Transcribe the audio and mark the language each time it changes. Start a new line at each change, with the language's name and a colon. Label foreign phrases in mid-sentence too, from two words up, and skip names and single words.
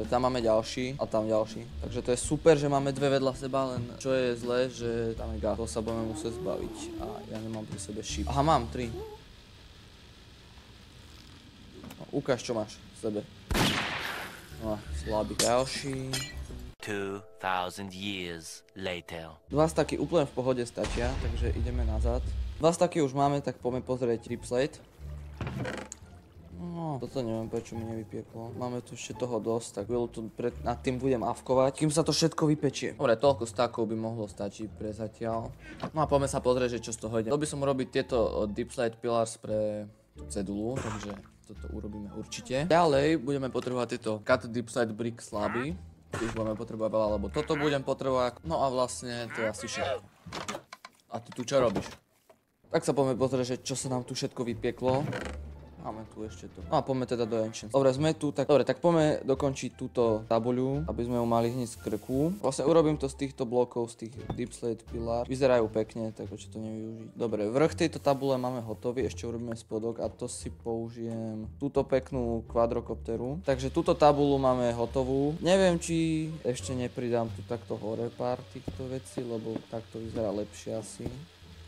Slovak: Dobre, tam máme ďalší a tam ďalší. Takže to je super, že máme dve vedľa seba, len čo je zlé, že tam je gas. To sa budeme musieť zbaviť a ja nemám pri sebe ship. Aha, mám 3. No, ukáž, čo máš v sebe. No, slabý. Ďalší.
English: 2000 years later.
Slovak: 2 staky úplne v pohode stačia, takže ideme nazad. 2 staky už máme, tak poďme pozrieť
English: deep slate.
Slovak: No, toto neviem, prečo mi nevypieklo. Máme tu ešte toho dosť, tak veľa tu nad tým budem avkovať, kým sa to všetko vypečie. Dobre, toľko stakov by mohlo stačiť pre zatiaľ. No a poďme sa pozrieť, že čo z toho ide. Chcel by som urobiť tieto
English: deep slate pillars
Slovak: pre tú cedulu, takže toto urobíme určite. Ďalej budeme potrebovať tieto
English: cut deep slate brick
Slovak: slaby. Tiež budeme potrebovať veľa, lebo toto budem potrebovať. No a vlastne to je asi všetko. A ty tu čo robíš? Tak sa poďme pozrieť, že čo sa nám tu všetko vypieklo. Máme tu ešte to. No a poďme teda do Ancient. Dobre, sme tu, tak dobre, tak poďme dokončiť túto tabuľu, aby sme ju mali hneď z krku. Vlastne urobím to z týchto blokov, z tých
English: deep slate pillar.
Slovak: Vyzerajú pekne, tak prečo to nevyužiť. Dobre, vrch tejto tabule máme hotový, ešte urobíme spodok a to si použijem túto peknú kvadrokopteru. Takže túto tabulu máme hotovú. Neviem, či ešte nepridám tu takto hore pár týchto vecí, lebo takto vyzerá lepšie asi.